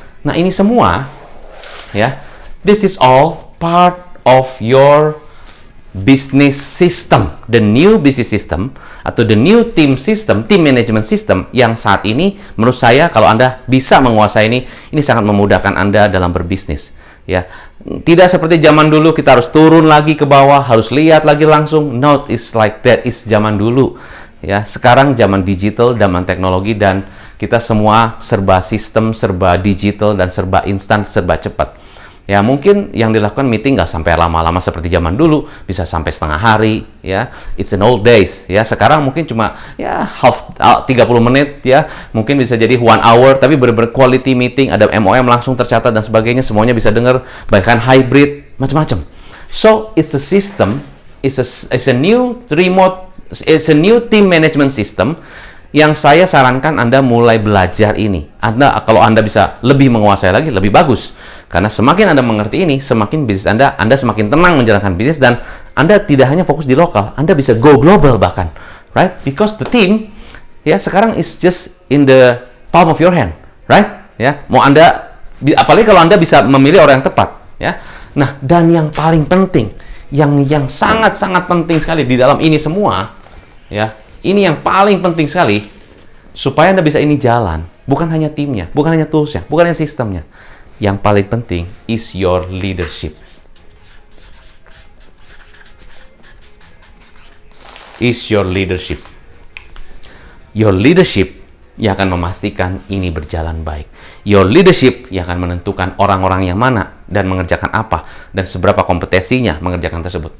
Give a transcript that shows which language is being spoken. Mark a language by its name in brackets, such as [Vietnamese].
[Indonesian] Nah, ini semua, ya, [English] this is all part of your business system, the new business system [Indonesian] atau [English] the new team system, team management system [Indonesian] yang saat ini menurut saya kalau Anda bisa menguasai ini sangat memudahkan Anda dalam berbisnis. Ya, tidak seperti zaman dulu kita harus turun lagi ke bawah, harus lihat lagi langsung. [English] No, it's like that is [Indonesian] zaman dulu. Ya, sekarang zaman digital, zaman teknologi, dan kita semua serba sistem, serba digital, dan serba instan, serba cepat. Ya, mungkin yang dilakukan meeting nggak sampai lama-lama seperti zaman dulu, bisa sampai setengah hari, ya. [English] It's an old days, [Indonesian] ya. Sekarang mungkin cuma ya 30 menit, ya. Mungkin bisa jadi 1 hour, tapi benar-benar quality meeting, ada MOM langsung tercatat dan sebagainya, semuanya bisa dengar, bahkan hybrid, macam-macam. [English] So, it's a system, it's a new remote, it's a new team management system [Indonesian] yang saya sarankan Anda mulai belajar ini. Kalau Anda bisa lebih menguasai lagi, lebih bagus. Karena semakin Anda mengerti ini, semakin bisnis Anda semakin tenang menjalankan bisnis, dan Anda tidak hanya fokus di lokal, Anda bisa go global bahkan, right? [English] Because the team, [Indonesian] ya sekarang [English] is just in the palm of your hand, right? [Indonesian] Ya, mau Anda, apalagi kalau Anda bisa memilih orang yang tepat, ya. Nah, dan yang paling penting, yang sangat-sangat penting sekali di dalam ini semua, ya, ini yang paling penting sekali, supaya Anda bisa ini jalan, bukan hanya timnya, bukan hanya toolsnya, bukan hanya sistemnya. Yang paling penting [English] is your leadership. Is your leadership. Your leadership [Indonesian] yang akan memastikan ini berjalan baik. [English] Your leadership [Indonesian] yang akan menentukan orang-orang yang mana dan mengerjakan apa dan seberapa kompetensinya mengerjakan tersebut.